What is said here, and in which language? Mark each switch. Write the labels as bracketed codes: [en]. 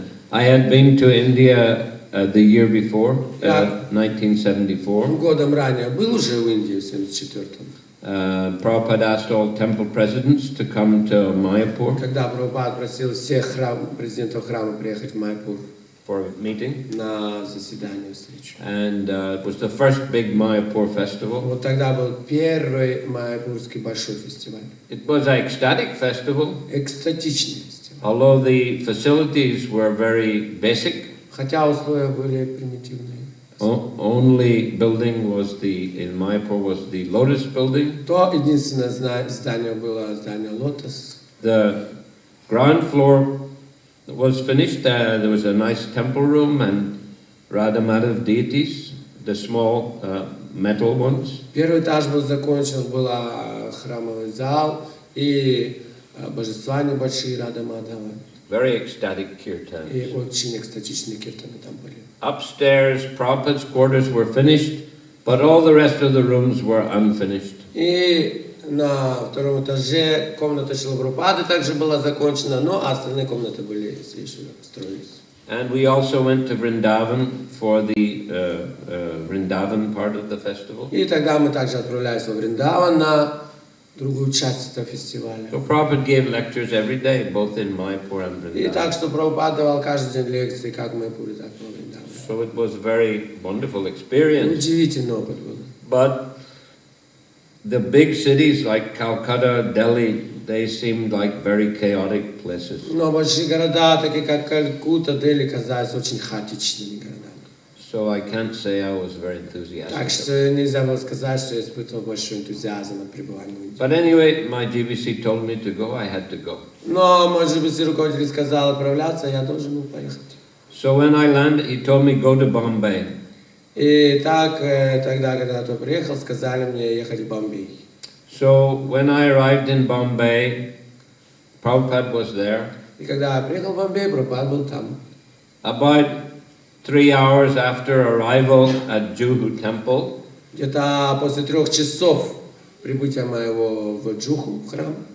[en] I had been to India the year before, 1974. [ru] Годом ранее был уже в Индии в 74-м. [en] Prabhupada asked all temple presidents to come to Mayapur [ru] Когда Прабхупада просил всех президентов храма приехать в Майпур [en] for a meeting. [ru] на заседание, встречу. [en] And it was the first big Mayapur festival. [ru] Вот тогда был первый майпурский большой фестиваль. [en] It was an ecstatic festival. [ru] Экстатичный фестиваль. [en] Although the facilities were very basic. [ru] Хотя условия были примитивные. [en] Only building was in Mayapur was the Lotus building. [ru] То единственное здание было здание Лотос. [en] The ground floor was finished. There was a nice temple room and Radha Madhav deities, the small metal ones. [ru] Первый этаж был закончен, был храмовый зал и божества небольшие Рада Мадхава. [en] Very ecstatic kirtan. [ru] И очень экстатичные киртаны там были. [en] Upstairs, Prabhupada's quarters were finished, but all the rest of the rooms were unfinished. [ru] И на втором этаже комната Шрилы Прабхупады также была закончена, но остальные комнаты были еще строились. [en] And we also went to Vrindavan for the Vrindavan part of the festival. [ru] И тогда мы также отправлялись во Вриндаван на другую часть этого фестиваля. [en] So Prabhupada gave lectures every day, both in Mayapur and [ru] И [en] Vrindavan. [ru] так что Прабхупада давал каждый день лекции, как в Майпуре, так и во Вриндаване. [en] So it was a very wonderful experience. [ru] Удивительный опыт был. [en] But the big cities like Calcutta, Delhi, they seemed like very chaotic places. [ru] Но большие города, такие как Калькутта, Дели, казались очень хаотичными городами. [en] So I can't say I was very enthusiastic. [ru] Так что нельзя было сказать, что я испытывал большой энтузиазм от пребывания в Индии. [en] But anyway, my Джи-Би-Си told me to go, I had to go. [ru] Но мой Джи-Би-Си руководитель сказал отправляться, я должен был поехать. [en] So when I landed, he told me go to Bombay. [ru] И так, тогда, когда я приехал, сказали мне ехать в Бомбей. [en] So when I arrived in Bombay, Prabhupada was there. [ru] И когда я приехал в Бомбей, Прабхупада был там. [en] About 3 hours after arrival at Juhu Temple, [ru] Где-то после 3 часов прибытия моего в Джуху, в храм,